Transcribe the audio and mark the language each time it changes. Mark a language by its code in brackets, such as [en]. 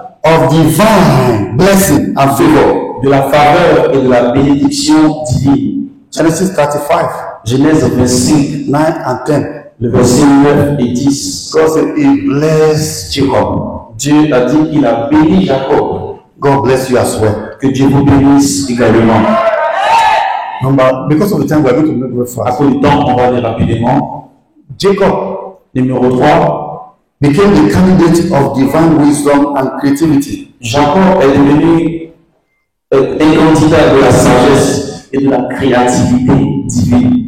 [en] of divine blessing and favor. [fr] de la faveur et de la bénédiction divine. [en] Genesis 35, [fr] Genèse 25, [en] 9 and 10. [fr] le verset 9 et 10. [en] God said, He blessed Jacob. [fr] Dieu a dit qu'il a béni Jacob. [en] God bless you as well. [fr] Que Dieu vous bénisse également. [en] Because of the time, we are going to make very [fr] À [en] fast. [fr] cause du temps, on va aller rapidement. [en] Jacob [fr] Numéro 3, [en] became the candidate of divine wisdom and creativity. [fr] Jacob est devenu un candidat de la sagesse et de la créativité divine.